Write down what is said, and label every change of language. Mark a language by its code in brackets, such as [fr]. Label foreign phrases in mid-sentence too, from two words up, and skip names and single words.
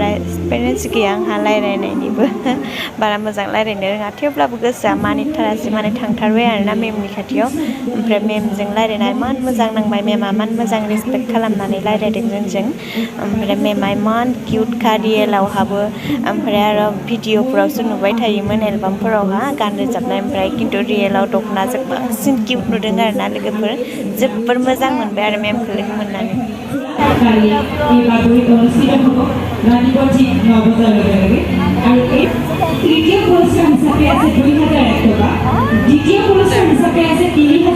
[brx] एक्सपिरियेन्स गैया आंहा रायज्लायनायनिबो बारा मोजां रायज्लायनो रोङा थेवब्लाबो गोसोआ मानिथारासै माने थांथारबाय आरोना मेमनि खाथियाव ओमफ्राय मेमजों रायज्लायनानै इमान मोजां नांबाय मेमा इमान मोजां रेसपेक्ट खालामनानै रायज्लायदों जोंजों ओमफ्राय मेमा इमान किउटखा रियेलावहाबो ओमफ्राय आरो भिडिअफोरावसो नुबाय थायोमोन एलबामफोरावहा गान रोजाबनाय ओमफ्राय खिन्थु रियेलाव दख'नाजों बांसिन किउट नुदों आरोना लोगोफोर जोबोर मोजां मोनबाय आरो मेमखौ लोगो मोननानै [bn] তৃতীয় পুরস্কার হিসাবে আছে 2001 টাকা দ্বিতীয় পুরস্কার হিসাবে আছে 3000